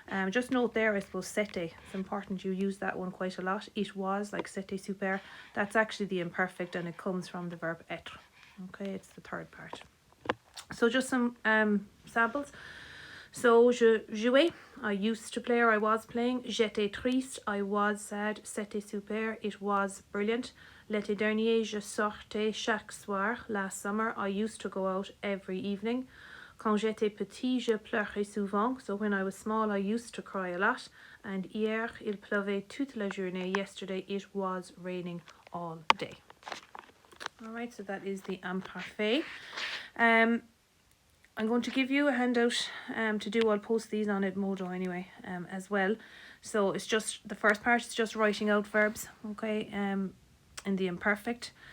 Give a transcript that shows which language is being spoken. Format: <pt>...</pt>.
<en>Just note there, I suppose, c'était, it's important you use that one quite a lot. It was, like</en> <fr>c'était super,</fr> <en>that's actually the imperfect and it comes from the verb être. Okay, it's the third part. So just some samples. So,</en> <fr>je jouais,</fr> <en>I used to play or I was playing.</en> <fr>J'étais triste,</fr> <en>I was sad.</en> <fr>C'était super,</fr> <en>it was brilliant.</en> <fr>L'été dernier, je sortais chaque soir.</fr> <en>Last summer, I used to go out every evening.</en> <fr>Quand j'étais petit, je pleurais souvent.</fr> <en>So when I was small, I used to cry a lot.</en> <fr>And hier, il pleuvait toute la journée.</fr> <en>Yesterday, it was raining all day. Alright, so that is the imparfait. I'm going to give you a handout to do. I'll post these on Edmodo anyway as well. So it's just, the first part is just writing out verbs, okay, in the imperfect.</en>